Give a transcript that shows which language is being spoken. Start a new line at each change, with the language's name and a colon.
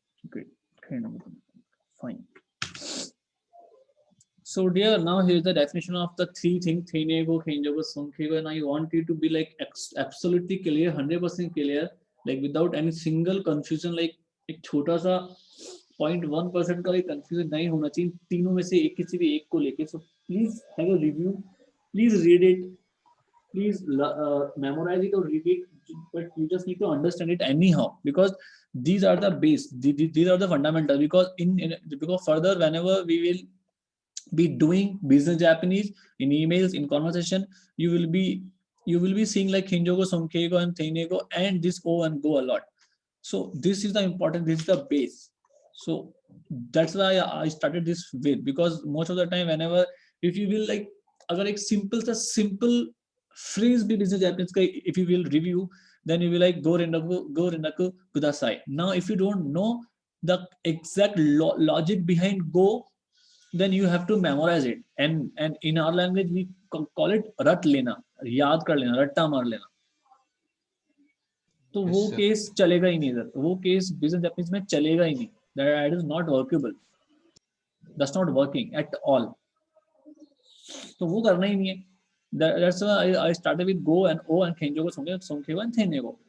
English: Great. Fine. So dear, now here's the definition of the three things: Thenego, Kenjogo, Sonkego, and I want you to be like absolutely clear, 100% clear, like without any single confusion.
Hindi: Like एक छोटा सा 0.1% का भी confusion नहीं होना चाहिए तीनों में से एक किसी भी एक को लेके.
English: So please have a review, please read it, please memorize it or read it, but you just need to understand it anyhow, because these are the base, these are the fundamentals. Because further, whenever we will be doing business Japanese in emails, in conversation, you will be seeing like Hinjogo, Sonkeigo, and Teinego, and this O and go a lot. So this is the important, this is the base. So that's why I started this with, because most of the time, whenever if you will like,
Hindi: agar ek simple phrase be business Japanese ka,
English: if you will review, then you will like
Japanese: go rendaku kudasai.
English: Now if you don't know the exact logic behind go, then you have to memorize it, and in our language we call it
Hindi: rat lena, याद कर लेना, रट्टा मार लेना. तो वो case चलेगा ही नहीं इधर, वो केस बिजनेस जापानीज में चलेगा ही नहीं.
English: That is not workable, that's not working at all.
Hindi: तो वो करना ही नहीं है.
English: That's why I started with go and o and kenjogo, sonkeigo and teinego.